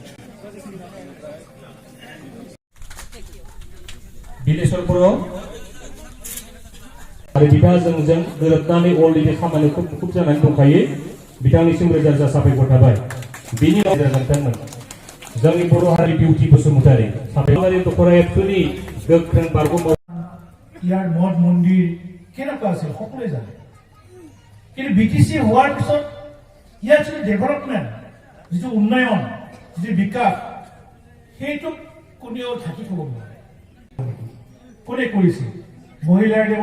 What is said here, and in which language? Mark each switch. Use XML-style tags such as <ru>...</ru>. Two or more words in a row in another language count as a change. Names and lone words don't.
<brx>बिलेश्वर बर' आरो बिथाङा जोंजों गोरोबनानै अलरेडि खामानिखौ मुखुब जानानै दंखायो बिथांनिसिम रोजा रोजा साबायखर थाबाय बिनि उनाव जोंनि बर' हारि बिउटि बसुमतारी साबायखर दख'रा एबसुनि गोख्रों बारग'</brx> <as>ইয়াৰ মঠ মন্দিৰ কেনেকুৱা আছিল সকলোৱে জানে কিন্তু বিটিচি হোৱাৰ পিছত ইয়াৰ যিটো ডেভেলপমেণ্ট যিটো উন্নয়ন যিটো বিকাশ সেইটোক কোনেও ঢাকি থ'ব নোৱাৰে কোনে কৰিছিল মহিলাৰ দেৱৰ</as>